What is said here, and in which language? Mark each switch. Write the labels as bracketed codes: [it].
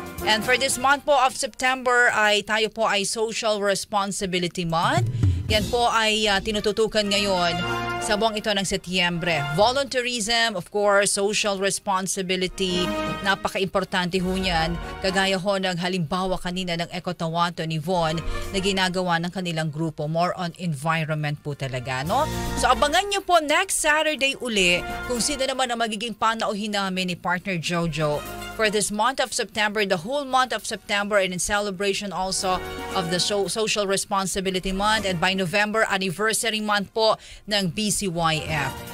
[en] And for this month po of September [tl] tayo po ay [en] Social Responsibility Month. [tl] Yan po ay tinututukan ngayon sa buwang ito ng Setyembre. Volunteerism, of course, social responsibility, napaka-importante ho niyan. Kagaya ho ng halimbawa kanina ng Echo Tawato ni Von na ginagawa ng kanilang grupo. [en] More on environment po talaga, no? [tl] So abangan nyo po next Saturday uli kung sino naman ang magiging panauhin namin ni partner Jojo [en] for this month of September, the whole month of September, and in celebration also of the Social Responsibility Month, and by November, anniversary month po ng BCYF.